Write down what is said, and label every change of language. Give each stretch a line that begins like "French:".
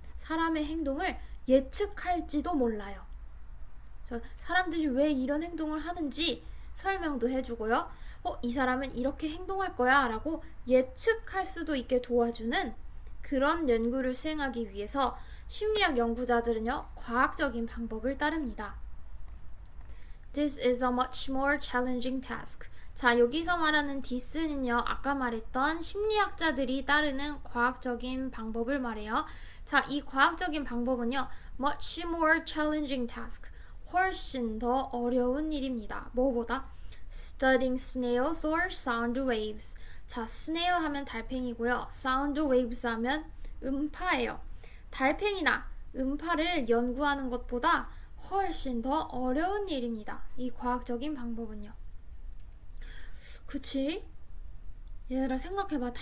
Korean: 사람의 행동을 예측할지도 몰라요. 사람들이 왜 이런 행동을 하는지 설명도 해주고요. 이 사람은 이렇게 행동할 거야 라고 예측할 수도 있게 도와주는 그런 연구를 수행하기 위해서 심리학 연구자들은요, 과학적인 방법을 따릅니다.
English: This is a much more challenging task.
Korean: 자, 여기서 말하는 this는요, 아까 말했던 심리학자들이 따르는 과학적인 방법을 말해요. 자, 이 과학적인 방법은요,
English: much more challenging task.
Korean: 훨씬 더 어려운 일입니다. 뭐보다?
English: Studying snails or sound waves.
Korean: 자, snail 하면 달팽이고요. sound waves 하면 음파예요. 달팽이나 음파를 연구하는 것보다 훨씬 더 어려운 일입니다. 이 과학적인 방법은요. 그치? 얘들아 생각해봐.